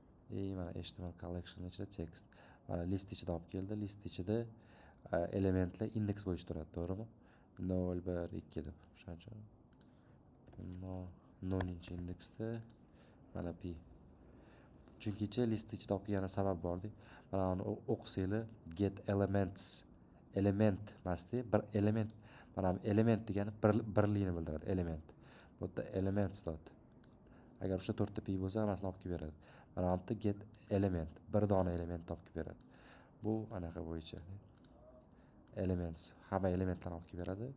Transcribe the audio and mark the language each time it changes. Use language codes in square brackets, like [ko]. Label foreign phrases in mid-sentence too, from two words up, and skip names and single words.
[uz] mana [en] HTML collection [uz] ichida text. Mana list ichida olib keldi. List ichida elementlar indeks bo'yicha turadi, to'g'rimi? 0, 1, 2 deb. O'shancha. 0-chi indeksda mana p. Chunki list ichida olib kelgani sabab bordi. Mana uni o'qisanglar [en] get elements. [uz] Element emasdi, bir element. Mana element degani birlikni bildiradi, element. Bu yerda [en] elements dot. [uz] Agar o'sha 4 ta p bo'lsa, hammasini olib kelib beradi. Mana bu yerda [en] get element, [uz] bir dona element olib kelib beradi. Bu anaqa bo'yicha. Elements, hamma elementlarni olib kelib beradi.